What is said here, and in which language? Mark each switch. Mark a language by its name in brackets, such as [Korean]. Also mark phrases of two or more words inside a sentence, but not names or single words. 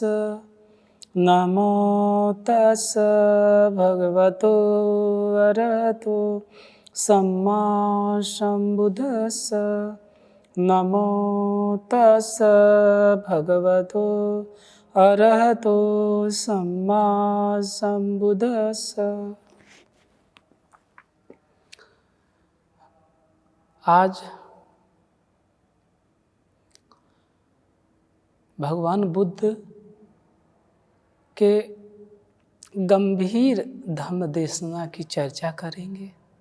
[Pali] नमो तस्स भगवतो अरहतो सम्मा सम्बुद्धस्स। नमो तस्स भगवतो अरहतो सम्मा सम्बुद्धस्स। [Hindi] आज भगवान बुद्ध के गंभीर धम्म देशना की चर्चा करेंगे।